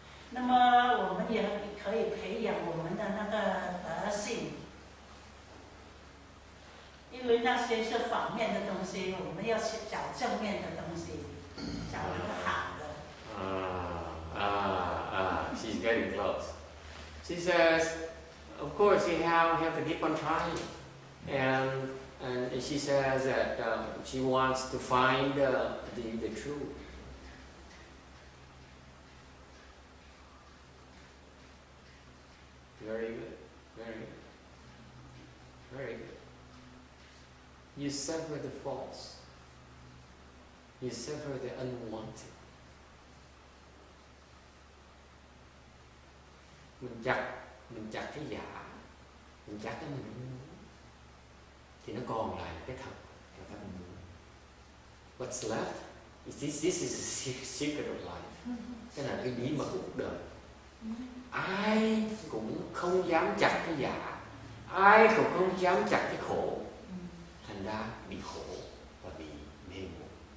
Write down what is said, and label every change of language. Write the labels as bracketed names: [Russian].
[Chinese] 那么我们也可以培养我们的那个德性。因为那些是反面的东西，我们要去找正面的东西，找一个好的。 [English] She's getting close. She says, of course you have to keep on trying, and she says that she wants to find the truth. Very good, very good, very good. You sever the false. You sever the unwanted. [Vietnamese] Mình chặt cái giả, mình chặt cái mình muốn, thì nó còn lại cái thật là cái mình muốn. [English] What's left? This is the secret of life. [Vietnamese] Cái là cái bí mật của cuộc đời. Ai cũng không dám chặt cái giả, ai cũng không dám chặt cái khổ, thành ra bị khổ và bị mê muội.